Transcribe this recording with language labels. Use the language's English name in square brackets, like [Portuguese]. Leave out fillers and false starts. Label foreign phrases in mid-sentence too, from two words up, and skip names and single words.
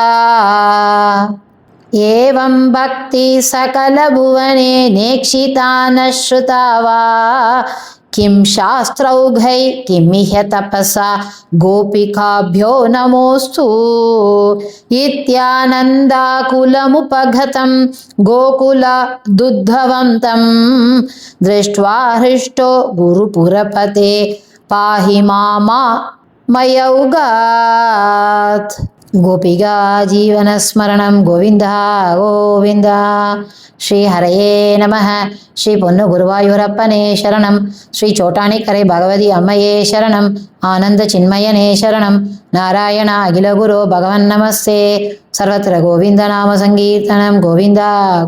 [Sanskrit] एवं भक्ति सकल भुवने नेक्षिता न श्रुता वा किं शास्त्रौघै किमिह तपसा गोपिकाभ्यो नमोऽस्तु इत्यानन्दाकुलमुपगतं गोकुलदुद्धवं दृष्ट्वा हृष्टो गुरुपुरपते पाहि मामयौगात्। [Telugu] గోపిగా జీవనస్మరణం గోవింద గోవింద. [Sanskrit] శ్రీ హరయే నమ. [Malayalam] ശ്രീ പൊന്നു ഗുരുവായൂരപ്പനേ ശരണം. ശ്രീ ചോറ്റാനിക്കരെ ഭഗവതി അമ്മയേ ശരണം. ആനന്ദ ചിന്മയനേ ശരണം. [Sanskrit] నారాయణ అఖిల గురో భగవన్ నమస్తే. సర్వత్ర గోవింద నామ సంకీర్తనం.